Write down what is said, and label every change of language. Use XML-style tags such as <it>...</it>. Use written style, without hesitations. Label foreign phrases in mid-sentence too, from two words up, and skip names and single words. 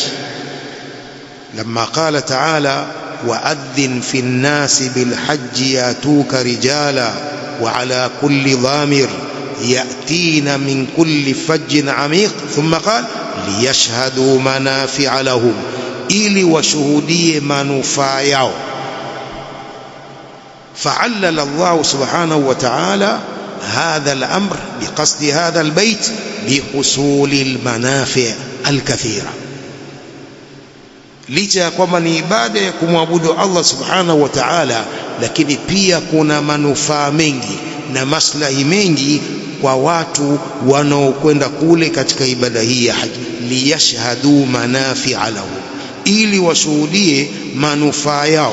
<ar>لما قال تعالى وأذن في الناس بالحج يأتوك رجالا وعلى كل ضامر يأتين من كل فج عميق، ثم قال ليشهدوا منافع لهم,</ar> <sw>ili washuhudie manufaa yao.</sw> <ar>فعلل الله سبحانه وتعالى هذا الأمر بقصد هذا البيت بحصول المنافع الكثيرة.</ar> <sw>licha ya kwamba ni ibada ya kumwabudu Allah</sw> <ar>سبحانه وتعالى,</ar> <sw>lakini pia kuna manufaa mengi na maslahi mengi kwa watu wanaokwenda kule katika ibada hii ya haji.</sw> <ar>ليشهدوا منافع لهم,</ar> <sw>ili washuhudie manufaa yao.</sw>